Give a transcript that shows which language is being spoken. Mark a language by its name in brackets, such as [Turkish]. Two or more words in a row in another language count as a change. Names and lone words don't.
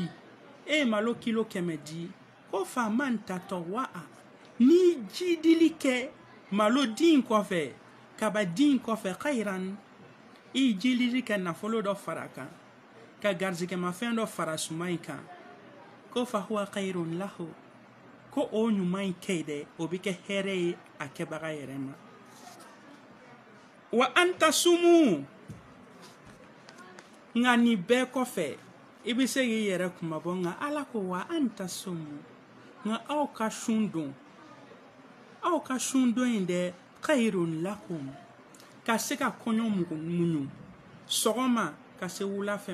[Bambara] e ye malo kilo 100 di ko faama tatɔ wa'a ni ji dili kɛ malo din kɔfɛ kaba din kɔfɛ khairan i jilili kɛ nafolo dɔ fara kan ka garizigɛmafɛn dɔ fara suma in kan ko [Arabic] فهو خير له [Bambara] ko o ɲuman in kɛ dɛ o bɛ kɛ hɛrɛ ye a kɛbaga yɛrɛ ma [Arabic] وأن تصوموا [Bambara] nka nin bɛɛ kɔfɛ i bɛ se k'i yɛrɛ kumabɔ nka ala ko [Arabic] وأن تصوموا [Bambara] nka aw ka sun don in dɛ [Arabic] خير لكم [Bambara] ka se ka kɔɲɔ muɲu sɔgɔma ka se wulafɛ